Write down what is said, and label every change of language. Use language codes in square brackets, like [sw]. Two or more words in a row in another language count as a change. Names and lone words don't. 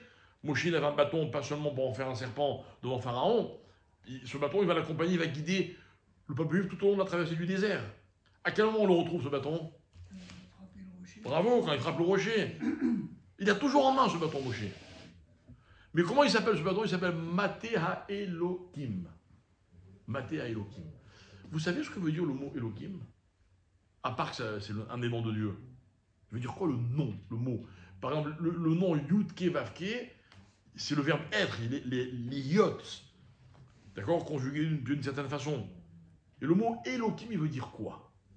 [fr] Moshe, il avait un bâton, pas seulement pour en faire un serpent devant Pharaon. Ce bâton, il va l'accompagner, il va guider le peuple juif tout au long de la traversée du désert. À quel moment on le retrouve, ce bâton? Frapper le rocher. Bravo, quand il frappe le rocher. Il a toujours en main ce bâton Moshe. Mais comment il s'appelle ce bâton? Il s'appelle [he] מטה האלוקים. מטה האלוקים. [fr] Vous savez ce que veut dire le mot Elokim? À part que c'est un des noms de Dieu. Ça veut dire quoi le nom, le mot? Par exemple, le nom Yudke Vavke, c'est le verbe être, les yot. D'accord? Conjugué d'une certaine façon. Et le mot Elokim, il veut dire quoi?